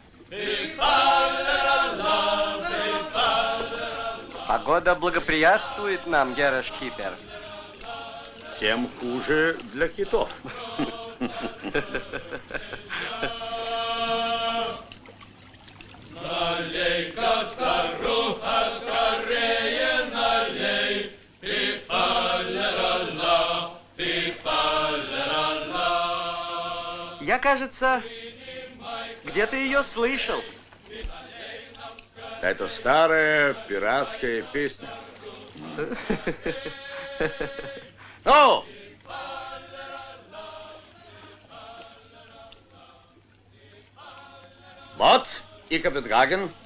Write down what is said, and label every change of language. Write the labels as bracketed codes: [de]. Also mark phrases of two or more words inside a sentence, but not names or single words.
[ru] Погода благоприятствует нам, герр Шкипер. Тем хуже для китов. Налей-ка, старуха, скорее налей. Фи-фа-ля-ла-ла, фи-фа-ля-ла-ла. Я, кажется, где-то ее слышал. Это старая пиратская песня. Ну! Вот и Копенгаген.